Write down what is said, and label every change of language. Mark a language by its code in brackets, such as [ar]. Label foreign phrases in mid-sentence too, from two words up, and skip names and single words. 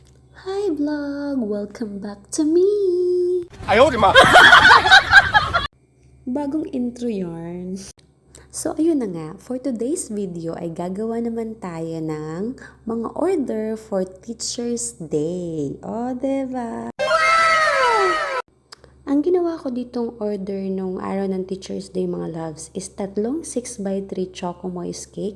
[en] Hi vlog! Welcome back to me! [zh] 哎呦我的妈！ [tl] Bagong intro yarn. So ayun na nga, [en] for today's video [tl] ay gagawa naman tayo ng mga order for Teacher's Day. O, diba? Ang ginawa ko ditong order nung araw ng Teacher's Day mga loves is tatlong 6x3 Choco Moist Cake.